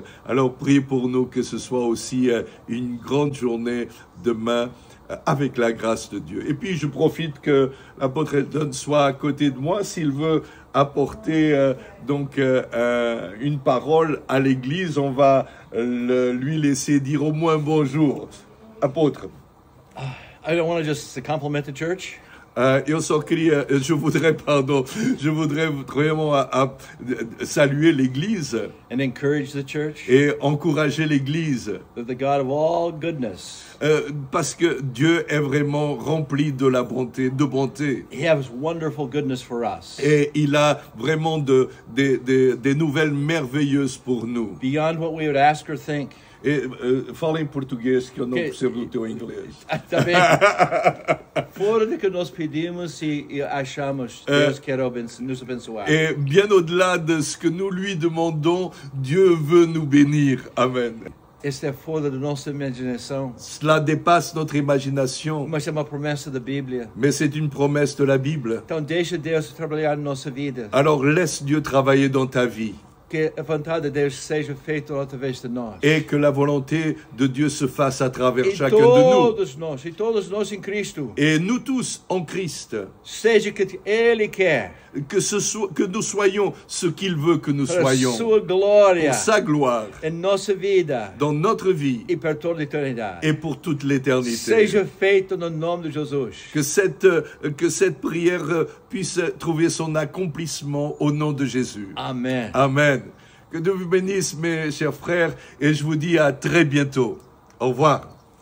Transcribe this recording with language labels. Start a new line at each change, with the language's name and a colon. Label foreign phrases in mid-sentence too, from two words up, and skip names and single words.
French: Alors priez pour nous que ce soit aussi une grande journée demain avec la grâce de Dieu. Et puis je profite que l'apôtre Eldon soit à côté de moi s'il veut apporter une parole à l'église. On va lui laisser dire au moins bonjour. Apôtre.
English: I don't want to just compliment the church.
French: Je voudrais vraiment saluer l'Église
English: And encourage the church.
French: Et encourager l'Église.
English: That the God of all goodness.
French: Parce que Dieu est vraiment rempli de bonté.
English: He has wonderful goodness for us.
French: Et il a vraiment des nouvelles merveilleuses pour nous.
English: Beyond what we would ask or think.
Portuguese: Fala em português que eu não percebo o teu inglês. Tá bem. Fora do que nós pedimos e achamos, Deus quer nos abençoar.
French: Et bien au-delà de ce que nous lui demandons, Dieu veut nous bénir. Amen.
Portuguese: Isso é fora da nossa imaginação.
French: Cela dépasse notre imagination.
Portuguese: Mas é uma promessa da Bíblia.
French: Mais c'est une promesse de la Bible.
Portuguese: Então deixa Deus trabalhar na nossa vida.
French: Alors laisse Dieu travailler dans ta vie.
Portuguese: Que a vontade de Deus seja feita através de nós.
French: Et que la volonté de Dieu se fasse à travers chacun de nous.
Portuguese: E todos nós em Cristo.
French: Et nous tous en Christ.
Portuguese: Seja que Ele quer.
French: Que nous soyons ce qu'il veut que nous soyons.
Portuguese: Sua glória.
French: Pour sa gloire.
Portuguese: Em nossa vida.
French: Dans notre vie.
Portuguese: E para toda a eternidade.
French: Et pour toute l'éternité.
Portuguese: Seja feito no nome de Jesus.
French: Que cette prière puisse trouver son accomplissement au nom de Jésus. Amen. Amen. Que Dieu vous bénisse, mes chers frères, et je vous dis à très bientôt. Au revoir.